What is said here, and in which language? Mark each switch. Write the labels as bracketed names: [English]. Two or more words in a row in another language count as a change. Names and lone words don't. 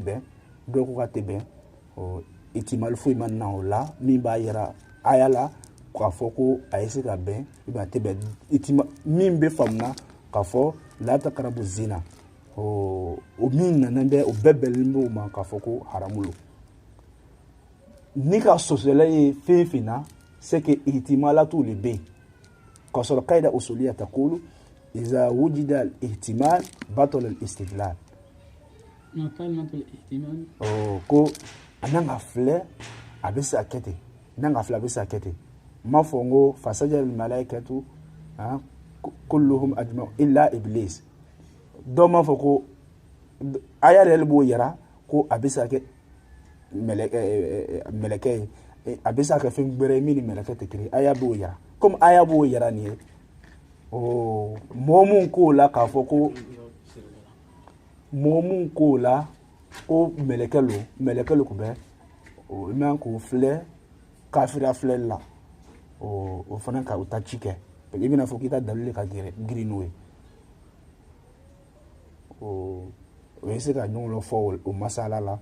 [Bambara] bɛn dɔw ko k'a tɛ bɛn ihtimal foyi ma na o la min b'a yira aya la k'a fɔ ko a ye se ka bɛn [French] ou bien [Bambara] a tɛ bɛn min bɛ faamuna k'a fɔ [Arabic] لا تقربوا الزنا [Bambara] o min nana bɛ o bɛɛ bɛnlen b'o ma k'a fɔ ko haramu lo ni ka sɔsɔla ye fɛn fɛn na [French] c'est que [Bambara] ihtimalatu le bɛ yen k'a sɔrɔ [Arabic] قاعدة أصولية تقول إذا وجد الاحتمال بطل الاستدلال ما كلمة الاحتمال [Bambara] ko ananga filɛ a bɛ se ka kɛ ten n'anga filɛ a bɛ se ka kɛ ten ma fɔ n ko [Arabic] فسجد الملائكة كلهم أجمعون إلا إبليس [Bambara] dɔw ma fɔ ko aya yɛrɛ b'o yira ko a bɛ se ka kɛ mɛlɛkɛ ye a bɛ se ka kɛ fɛn gbɛrɛ ye min ni mɛlɛkɛ tɛ kelen aya b'o yira comme aya b'o yira nin ye mɔgɔ mun k'o la k'a fɔ ko mɔgɔ mun k'o la ko mɛlɛkɛ lo tun bɛ i man k'o filɛ kafiriya filɛli la o fana ka o ta ci kɛ i bɛna fɔ k'i ta dalili ka girin n'o ye o ye se ka ɲɔgɔn lɔ fɔ o masala la